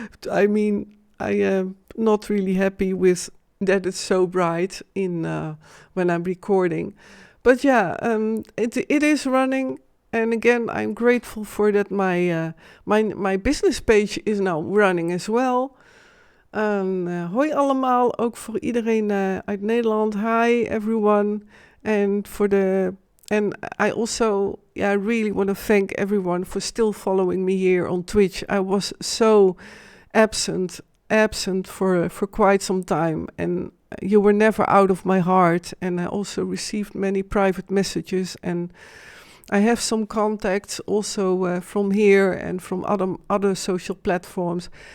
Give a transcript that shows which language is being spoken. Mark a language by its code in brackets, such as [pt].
[en] I mean, I am not really happy with that it's so bright in when I'm recording. But it is running. And again, I'm grateful for that my business page is now running as well. [nl] Hoi allemaal, ook voor iedereen uit Nederland. [en] Hi everyone. And I also, really want to thank everyone for still following me here on Twitch. I was so absent for quite some time, and you were never out of my heart. And I also received many private messages, and I have some contacts also from here and from other social platforms.